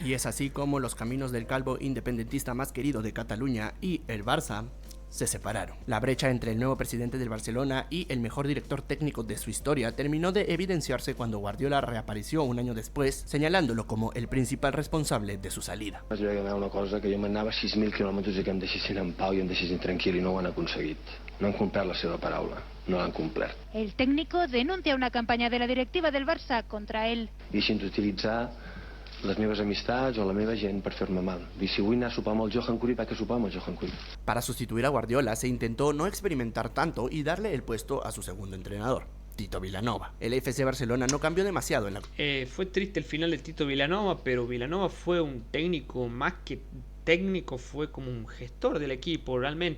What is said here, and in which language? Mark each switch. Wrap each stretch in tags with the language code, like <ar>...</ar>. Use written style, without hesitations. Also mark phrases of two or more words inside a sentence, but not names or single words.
<es>Y es así como los caminos del calvo independentista más querido de Cataluña y el Barça se separaron. La brecha entre el nuevo presidente del Barcelona y el mejor director técnico de su historia terminó de evidenciarse cuando Guardiola reapareció un año después, señalándolo como el principal responsable de su salida.</es> <ca>Vaig veure una cosa, que jo m'anava 6.000 quilòmetres i que em deixessin en pau i em deixessin tranquil, i no ho han aconseguit. No han complert la seva paraula, no l'han complert.</ca> <es>El técnico denuncia una campaña de la directiva del Barça contra él.</es> <ca>Deixin d'utilitzar les meves amistats o la meva gent per fer-me mal. I si vull anar a sopar amb el Johan Cruyff, vaig a sopar amb el Johan Cruyff.</ca> <es>Para sustituir a Guardiola se intentó no experimentar tanto y darle el puesto a su segundo entrenador, Tito Vilanova. El FC Barcelona no cambió demasiado en la... Fue triste el final de Tito Vilanova, pero Vilanova fue un técnico, más que técnico, fue como un gestor del equipo realmente.</es>